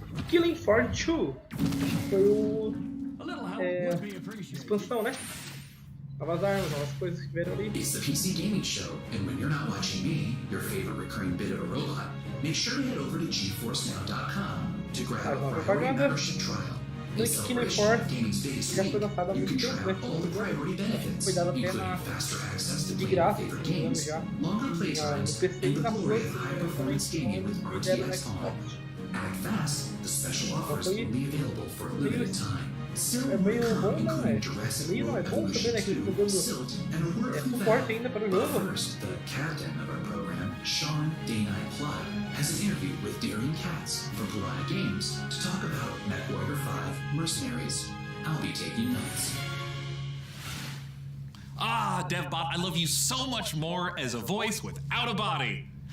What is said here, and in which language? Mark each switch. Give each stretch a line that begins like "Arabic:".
Portuguese: Killing Floor 2 foi o expansão, né? Novas armas, novas coisas que vieram ali.
English: It's the PC Gaming Show, and when you're not watching me, your favorite recurring bit of a robot, make sure to head over to GeForceNow.com to grab a priority membership trial.
Portuguese: No Killing Floor já foi lançado há muito tempo, né? Foi dado até de graça, já no PC e nas ruas, também deram no Xbox.
English: Act fast, the special offers will be available for a limited time.
Portuguese: É meio bom, não é? Meio não é bom também, né? Que eles estão dando suporte ainda para o jogo.
English: First, the captain of our program, Sean Day-Night Plot, has an interview with Darian Katz from Piranha Games to talk about MechWarrior 5 Mercenaries. I'll be taking notes. Ah, DevBot, I love you so much more as a voice without a body.